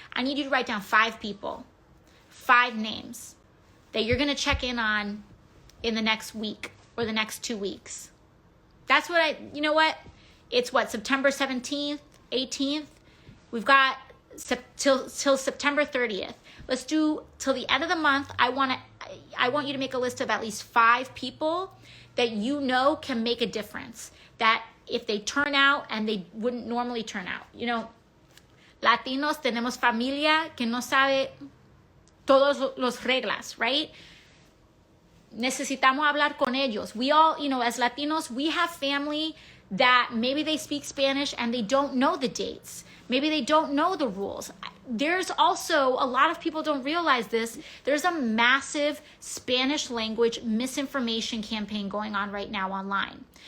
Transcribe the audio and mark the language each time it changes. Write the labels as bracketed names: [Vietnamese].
[English] I need you to write down 5 people, 5 names that you're going to check in on in the next week or the next 2 weeks. That's what you know what? It's September 17th, 18th. We've got till September 30th. Let's do till the end of the month. I want you to make a list of at least 5 people that you know can make a difference. That if they turn out and they wouldn't normally turn out. You know, [Spanish] Latinos tenemos familia que no sabe todos los reglas, [English] right? [Spanish] Necesitamos hablar con ellos. [English] We all, you know, as Latinos, we have family that maybe they speak Spanish and they don't know the dates. Maybe they don't know the rules. There's also, a lot of people don't realize this, there's a massive Spanish language misinformation campaign going on right now online.